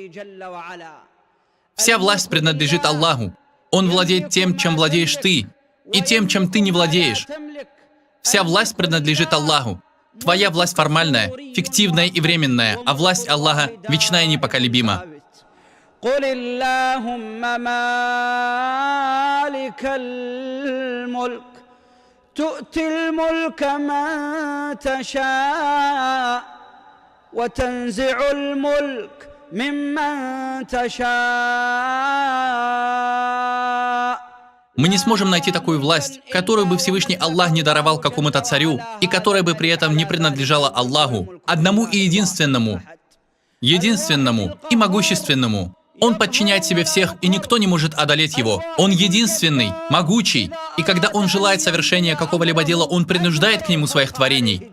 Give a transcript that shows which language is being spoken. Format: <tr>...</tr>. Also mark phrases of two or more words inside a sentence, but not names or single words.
<ru>Вся власть принадлежит Аллаху. Он владеет тем, чем владеешь ты, и тем, чем ты не владеешь. Вся власть принадлежит Аллаху. Твоя власть формальная, фиктивная и временная, а власть Аллаха вечная и непоколебима.</ru> <ar>قل اللهم مالك الملك تؤتي الملك من تشاء وتنزع الملك ممن تشاء.</ar> <ru>Мы не сможем найти такую власть, которую бы Всевышний Аллах не даровал какому-то царю, и которая бы при этом не принадлежала Аллаху, одному и единственному и могущественному. Он подчиняет себе всех, и никто не может одолеть его. Он единственный, могучий, и когда он желает совершения какого-либо дела, он принуждает к нему своих творений.</ru>